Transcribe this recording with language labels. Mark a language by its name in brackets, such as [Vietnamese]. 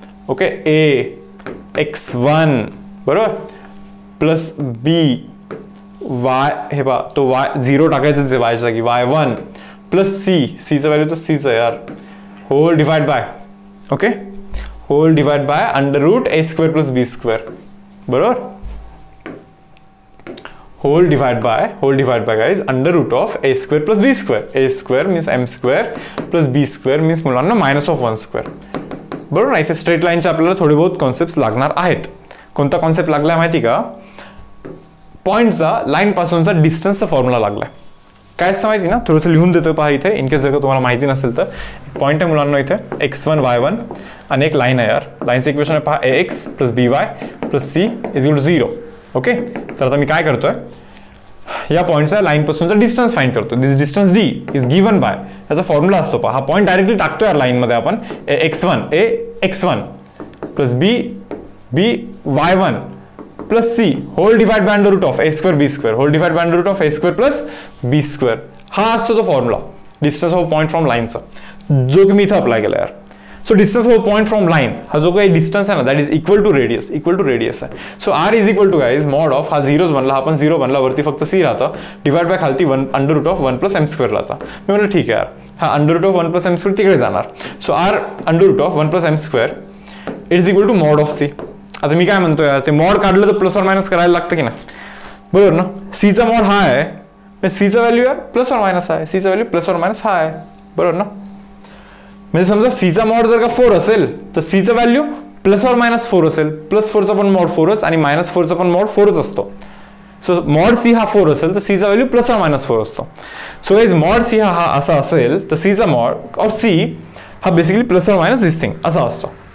[Marathi] Okay, a x1 बरोबर plus b y, हे पहा तो y 0 टाकायचं ते y च्या जागी, y1 प्लस c चं व्हॅल्यू तर c चं यार, hole divide by, okay, hole divide by under route a² plus b², बरोबर, [English] whole divided by guys under root of a square plus b square. A square means m square plus b square means मुलांना minus of 1 square. [Marathi] बरोबर ना. इथे straight लाईनचे आपल्याला थोडे बहुत concept लागणार आहेत. कोणता कॉन्सेप्ट लागलाय माहिती का? पॉईंटचा लाईन पासूनचा डिस्टन्सचा फॉर्म्युला लागलाय. काय असतं माहिती ना, थोडंसं लिहून देतोय पहा इथे, इन केस जर का तुम्हाला माहिती नसेल तर. पॉईंट आहे मुलांना इथे x1 y1 आणि एक लाईन आहे यार. लाईनचं इक्वेशन आहे पहा ax plus by plus c is equal to 0. Okay. तर आता मी काय करतोय, या पॉईंटचा लाईन पासूनचा डिस्टन्स फाइंड करतो. [English] this distance d is given by, [Marathi] याचा फॉर्म्युला असतो पहा. हा पॉईंट डायरेक्टली टाकतो यार लाईन मध्ये आपण. [English] x1 plus b y1 plus c whole divide by under root of a square b square whole divide by under root of a square plus b square. [Marathi] हा असतो तो formula distance of point from लाईनचा, जो की मी इथं apply केला यार. So distance of point from line हा जो काही डिस्टन्स आहे ना, that is equal to radius आहे. So R is equal to guys mod of, हा झिरोज बनला, हा पण 0 बनला, वरती फक्त c राहतं, डिवाइड बाय खालती under route of 1 plus m square राहता. मी म्हणलं ठीक आहे यार, हा under route of 1 plus m square तिकडे जाणार. [English] So are under root of 1 plus m square it is equal to mod of c. [Marathi] आता मी काय म्हणतो यार, ते मॉड काढलं तर प्लस और मायनस करायला लागतं की नाही, बरोबर ना. सीचा मॉड हा आहे, सीचा व्हॅल्यू यार प्लस और मायनस आहे, सीचा व्हॅल्यू प्लस और मायनस हा आहे, बरोबर ना. म्हणजे समजा सीचा मॉड जर का 4 असेल तर सीचा व्हॅल्यू प्लस और मायनस 4 असेल. प्लस 4चा पण मॉड 4च आणि मायनस 4चा पण मॉड 4च असतो. सो मॉड सी हा 4 असेल तर सीचा व्हॅल्यू प्लस और मायनस 4 असतो. सो गाइस मॉड सी हा असा असेल तर सीचा मॉड और सी हा basically plus or minus this thing असा असतो.